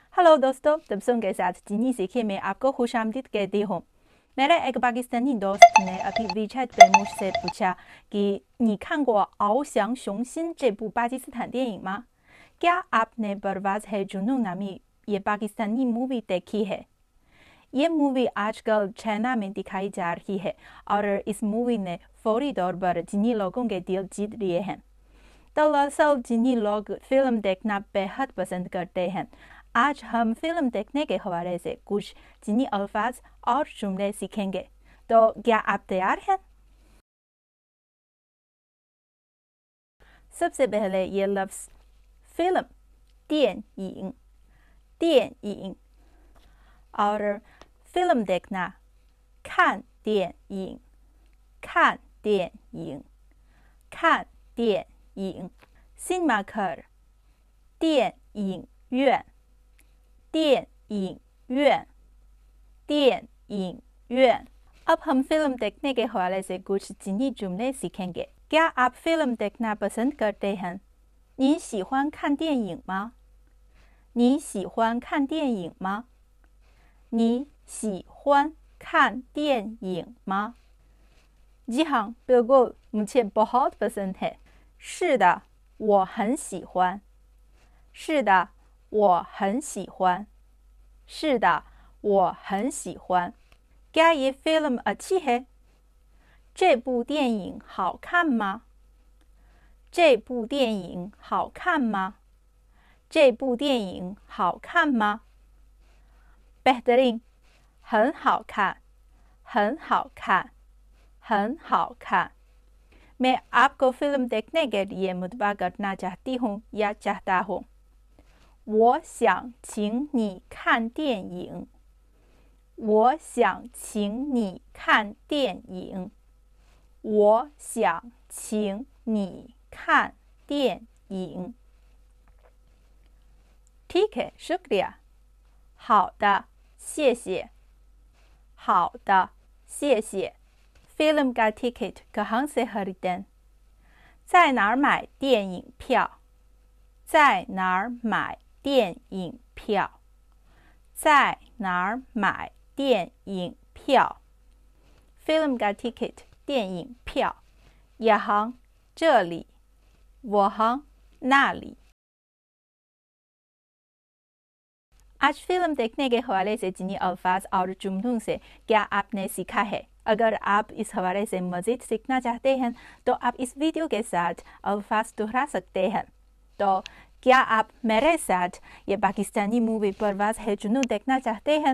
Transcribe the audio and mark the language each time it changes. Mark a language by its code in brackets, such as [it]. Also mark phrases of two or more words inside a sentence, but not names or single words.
[ur] ہیلو دوستوں، تبسم کے ساتھ چینی سیکھے میں آپ کو خوش آمدید کہتی ہوں. میرا ایک پاکستانی دوست نے ابھی WeChat پہ مجھ سے پوچھا کہ [zh] 你看过翱翔雄心这部巴基斯坦电影吗? [ur] کیا آپ نے پرواز ہے جنون نامی یہ پاکستانی مووی دیکھی ہے? یہ مووی آج کل چائنا میں دکھائی جا رہی ہے اور اس مووی نے فوری طور پر چینی لوگوں کے دل جیت لیے ہیں. دراصل چینی لوگ فلم دیکھنا بے حد پسند کرتے ہیں. آج ہم فلم دیکھنے کے حوالے سے کچھ چینی الفاظ اور جملے سیکھیں گے. تو کیا آپ تیار ہیں؟ سب سے پہلے یہ لفظ فلم, [zh] 电影, 电影 और [ur] فلم دیکھنا, [zh] 看电影, 看电影, 看电影 [ur] سنیما گھر, [zh] 电影院, 电影院, 电影院 [ur] اب ہم فلم دیکھنے کے حوالے سے کچھ چینی جملے سیکھیں گے. کیا آپ فلم دیکھنا پسند کرتے ہیں? [zh] 你喜欢看电影吗? 你喜欢看电影吗? 你喜欢看电影吗? [ur] جی ہاں، بالکل، مجھے بہت پسند ہے. [zh] 是的，我很喜欢。是的，我很喜欢。是的，我很喜欢。 [ur] کیا یہ فلم اچھی ہے? [zh] 这部电影好看吗？这部电影好看吗？这部电影好看吗？ [ur] بہترین, [zh] 很好看，很好看，很好看。 [ur] میں آپ کو فلم دیکھنے کے لیے مدعو کرنا چاہتی ہوں یا چاہتا ہوں. [zh] 我想请你看电影。我想请你看电影。我想请你看电影。 [ur] ٹھیک ہے، شکریہ. [zh] 好的，谢谢。好的，谢谢。 [ur] فلم کا ٹکٹ کہاں سے خریدیں? [zh] 在哪儿买电影票？在哪儿买电影票？在哪儿买电影票 ？ [ur] فلم کا ٹکٹ 电影票 یہاں 这里 وہاں 那里 آج فلم دیکھنے کے حوالے سے چینی الفاظ اور جملوں سے کیا آپ نے سیکھا ہے? اگر آپ اس حوالے سے مزید سیکھنا چاہتے ہیں تو آپ اس ویڈیو کے ساتھ الفاظ دہرا سکتے ہیں. تو کیا آپ میرے ساتھ یہ پاکستانی مووی پرواز ہے جنون دیکھنا چاہتے ہیں?